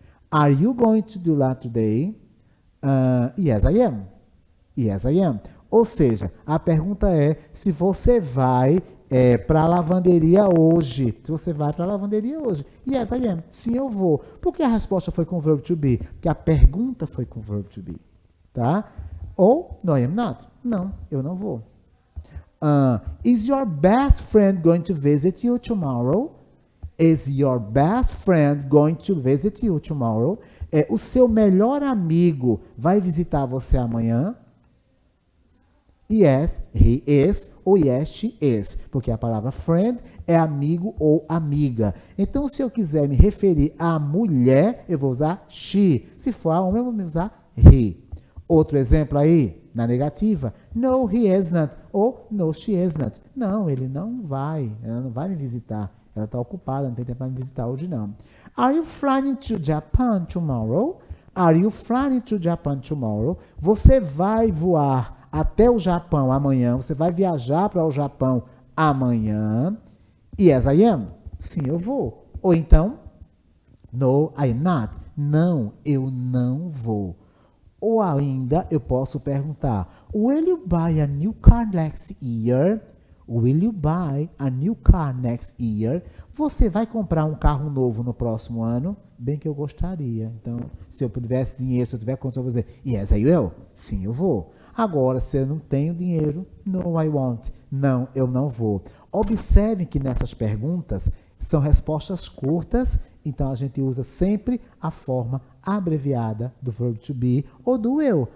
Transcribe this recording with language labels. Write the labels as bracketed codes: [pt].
[en] Are you going to do that today? Yes, I am. Yes, I am. [pt] Ou seja, a pergunta é se você vai para a lavanderia hoje. Se você vai para a lavanderia hoje. [en] Yes, I am. [pt] Sim, eu vou. Por que a resposta foi com o verbo to be? Porque a pergunta foi com o verbo to be. Tá? Ou, [en] no, I am not. [pt] Não, eu não vou. [en] Is your best friend going to visit you tomorrow? Is your best friend going to visit you tomorrow? [pt] O seu melhor amigo vai visitar você amanhã? [en] Yes, he is, [pt] ou [en] yes, she is. [pt] Porque a palavra friend é amigo ou amiga. Então, se eu quiser me referir à mulher, eu vou usar she. Se for a homem, eu vou usar he. Outro exemplo aí, na negativa. [en] No, he is not. [pt] Ou [en] no, she is not. [pt] Não, ele não vai. Ela não vai me visitar. Ela está ocupada, não tem tempo para me visitar hoje, não. [en] Are you flying to Japan tomorrow? Are you flying to Japan tomorrow? [pt] Você vai voar até o Japão amanhã, você vai viajar para o Japão amanhã. [en] Yes, I am. [pt] Sim, eu vou. Ou então, [en] no, I am not. [pt] Não, eu não vou. Ou ainda, eu posso perguntar, [en] will you buy a new car next year? Will you buy a new car next year? [pt] Você vai comprar um carro novo no próximo ano? Bem que eu gostaria. Então, se eu tivesse dinheiro, se eu tiver condição, eu vou dizer, [en] yes, I will. [pt] Sim, eu vou. Agora, se eu não tenho dinheiro, [en] no, I won't. [pt] Não, eu não vou. Observe que nessas perguntas são respostas curtas, então a gente usa sempre a forma abreviada do verbo to be ou do will.